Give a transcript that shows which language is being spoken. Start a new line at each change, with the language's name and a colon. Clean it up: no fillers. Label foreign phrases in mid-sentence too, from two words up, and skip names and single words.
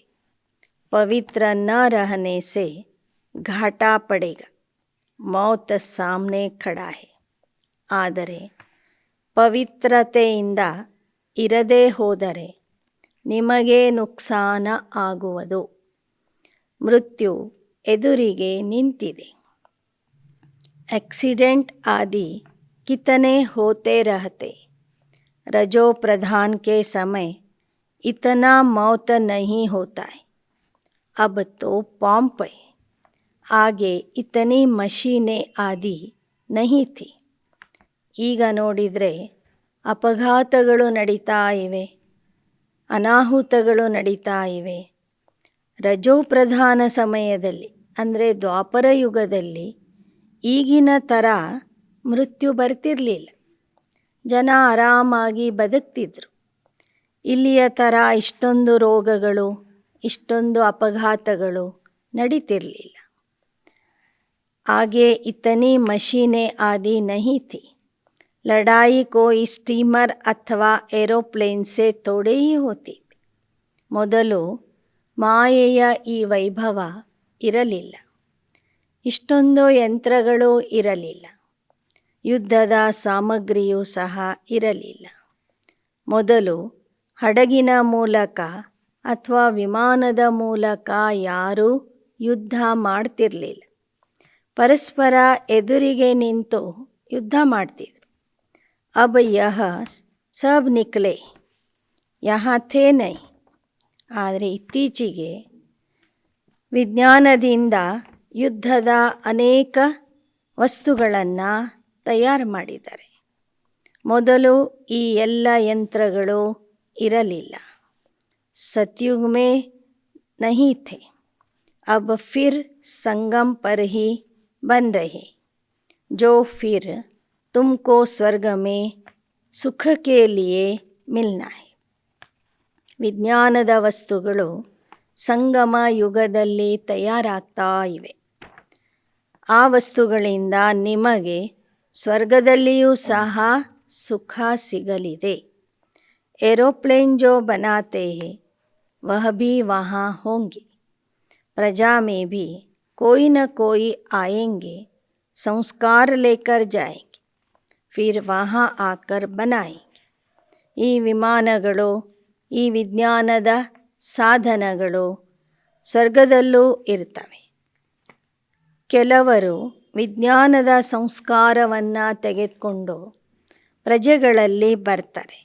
Hindi: पवित्र न रहने से घाटा पड़ेगा, मौत सामने खड़ा है.
Kannada: ಆದರೆ ಪವಿತ್ರತೆಯಿಂದ ಇರದೇ ಹೋದರೆ ನಿಮಗೆ ನುಕ್ಸಾನ ಆಗುವುದು. ಮೃತ್ಯು ಎದುರಿಗೆ ನಿಂತಿದೆ.
Hindi: एक्सीडेंट आदि कितने होते रहते, रजो प्रधान के समय इतना मौत नहीं होता है. अब तो पंप है, आगे इतनी मशीनें आदि नहीं थी.
Kannada: ಈಗ ನೋಡಿದರೆ ಅಪಘಾತಗಳು ನಡೀತಾ ಇವೆ, ಅನಾಹುತಗಳು ನಡೀತಾ ಇವೆ. ರಜೋಪ್ರಧಾನ ಸಮಯದಲ್ಲಿ ಅಂದರೆ ದ್ವಾಪರ ಯುಗದಲ್ಲಿ ಈಗಿನ ಥರ ಮೃತ್ಯು ಬರ್ತಿರಲಿಲ್ಲ. ಜನ ಆರಾಮಾಗಿ ಬದುಕ್ತಿದ್ರು. ಇಲ್ಲಿಯ ಥರ ಇಷ್ಟೊಂದು ರೋಗಗಳು, ಇಷ್ಟೊಂದು ಅಪಘಾತಗಳು ನಡೀತಿರಲಿಲ್ಲ.
Hindi: आगे इतनी मशीनें आदि नहीं थी. लड़ाई कोई स्टीमर अथवा ಏರೋಪ್ಲೇನ್ से थोड़े ही होती थी.
Kannada: ಮೊದಲು ಮಾಯೆಯ ಈ ವೈಭವ ಇರಲಿಲ್ಲ, ಇಷ್ಟೊಂದು ಯಂತ್ರಗಳು ಇರಲಿಲ್ಲ, ಯುದ್ಧದ ಸಾಮಗ್ರಿಯೂ ಸಹ ಇರಲಿಲ್ಲ. ಮೊದಲು ಹಡಗಿನ ಮೂಲಕ ಅಥವಾ ವಿಮಾನದ ಮೂಲಕ ಯಾರೂ ಯುದ್ಧ ಮಾಡ್ತಿರಲಿಲ್ಲ. ಪರಸ್ಪರ ಎದುರಿಗೆ ನಿಂತು ಯುದ್ಧ ಮಾಡ್ತಿದ್ರು.
Hindi: अब यह सब निकले, यहाँ थे नहीं.
Kannada: ಆದರೆ ಇತ್ತೀಚೆಗೆ ವಿಜ್ಞಾನದಿಂದ ಯುದ್ಧದ ಅನೇಕ ವಸ್ತುಗಳನ್ನು ತಯಾರು ಮಾಡಿದ್ದಾರೆ. ಮೊದಲು ಈ ಎಲ್ಲ ಯಂತ್ರಗಳು ಇರಲಿಲ್ಲ.
Hindi: सतयुग में नहीं थे. अब फिर संगम पर ही बन रहे, जो फिर तुमको स्वर्ग में सुख के लिए मिलना है.
Kannada: ವಿಜ್ಞಾನದ ವಸ್ತುಗಳು ಸಂಗಮ ಯುಗದಲ್ಲಿ ತಯಾರಾಗ್ತಾ ಇವೆ. ಆ ವಸ್ತುಗಳಿಂದ ನಿಮಗೆ ಸ್ವರ್ಗದಲ್ಲಿಯೂ ಸಹ ಸುಖ ಸಿಗಲಿದೆ.
Hindi: एरोप्लेन जो बनाते हैं वह भी वहाँ होंगे. प्रजा में भी कोई न कोई आएंगे, संस्कार लेकर जाएंगे, फिर वहाँ आकर बनाएंगे.
Kannada: ಈ ವಿಮಾನಗಳು ಈ ವಿಜ್ಞಾನದ ಸಾಧನಗಳು ಸ್ವರ್ಗದಲ್ಲೂ ಇರ್ತವೆ. ಕೆಲವರು ವಿಜ್ಞಾನದ ಸಂಸ್ಕಾರವನ್ನು ತೆಗೆದುಕೊಂಡು ಪ್ರಜೆಗಳಲ್ಲಿ ಬರ್ತಾರೆ.